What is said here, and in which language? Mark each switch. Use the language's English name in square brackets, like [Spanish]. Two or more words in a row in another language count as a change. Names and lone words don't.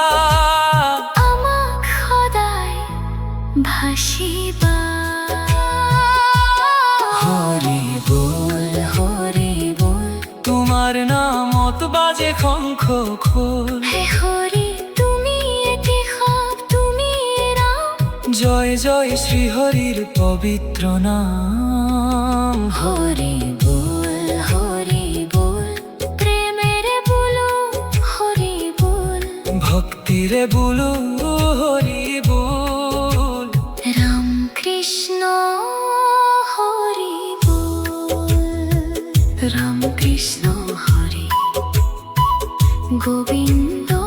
[Assamese] আমাক সদায় ভাসিবা। হৰি বল তোমাৰ নামত বাজে শংখ খোল। হে হৰি তুমি কেশৱ তুমি ৰাম। [Bangla] জয় জয় শ্রী হরির পবিত্র নাম। [Assamese] হৰি বল প্ৰেমেৰে বোলো হৰি বল। [Bangla] ভক্তিরে বলো হরি বল। রাম কৃষ্ণ হরি বল। রাম কৃষ্ণ হরি গোবিন্দ